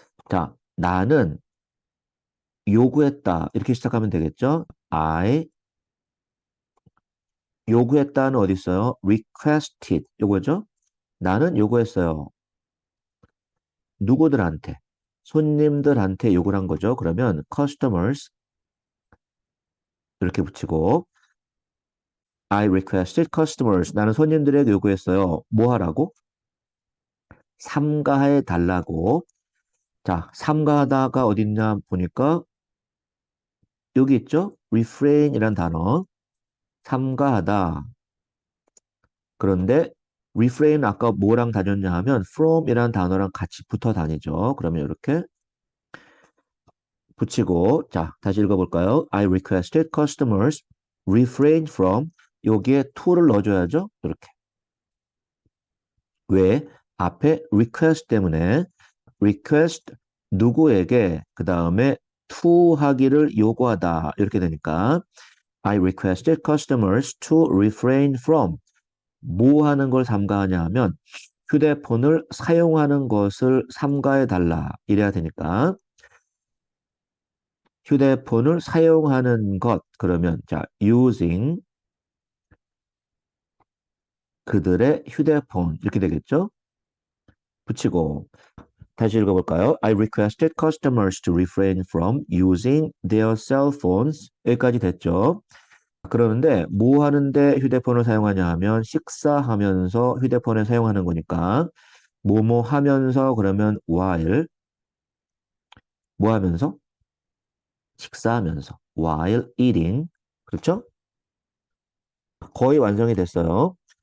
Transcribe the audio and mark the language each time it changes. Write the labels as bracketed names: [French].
[Korean] 자, 나는 요구했다. 이렇게 시작하면 되겠죠? I 요구했다는 어디 있어요? requested. 요거죠? 나는 요구했어요. 누구들한테? 손님들한테 요구를 한 거죠. 그러면 customers 이렇게 붙이고 [English] I requested customers. [Korean] 나는 손님들에게 요구했어요. 뭐 하라고? 삼가해 달라고. 자, 삼가하다가 어딨냐 보니까 여기 있죠? refrain이란 단어. 삼가하다. 그런데 refrain 아까 뭐랑 다녔냐 하면 from이라는 단어랑 같이 붙어 다니죠. 그러면 이렇게 붙이고 자, 다시 읽어볼까요? [English] I requested customers refrain from [Korean] 여기에 to를 넣어줘야죠. 이렇게. 왜? 앞에 request 때문에 request 누구에게 그 다음에 to 하기를 요구하다 이렇게 되니까 [English] I requested customers to refrain from [Korean] 뭐 하는 걸 삼가하냐 하면 휴대폰을 사용하는 것을 삼가해 달라 이래야 되니까 휴대폰을 사용하는 것 그러면 자 using 그들의 휴대폰 이렇게 되겠죠? 붙이고 다시 읽어볼까요? [English] I requested customers to refrain from using their cell phones. [Korean] 여기까지 됐죠? 그러는데 뭐 하는데 휴대폰을 사용하냐 하면 식사하면서 휴대폰을 사용하는 거니까 뭐뭐 하면서 그러면 while 뭐 하면서? 식사하면서 [English] while eating [Korean] 그렇죠? 거의 완성이 됐어요.